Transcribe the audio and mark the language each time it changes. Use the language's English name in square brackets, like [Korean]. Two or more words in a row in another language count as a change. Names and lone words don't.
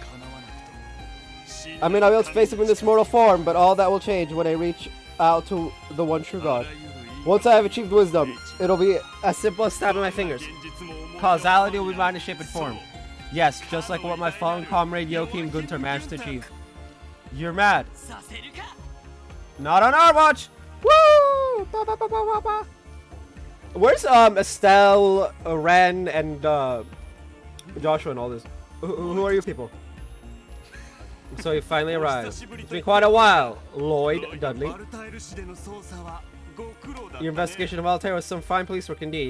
[English] I mean, I'll be able to face him in this mortal form, but all that will change when I reach out to the one true God. Once I have achieved wisdom, it'll be as simple as snapping my fingers. Causality will be mine to shape and form. Yes, just like what my fallen comrade Joachim Gunther managed to achieve. You're mad. Not on our watch! Woo! Ba, ba, ba, ba, ba, ba. Where's Estelle, Ren, and Joshua and all this? Who are you people? So you finally arrived. It's been quite a while, Lloyd Dudley. Your investigation of Altair was some fine police work indeed.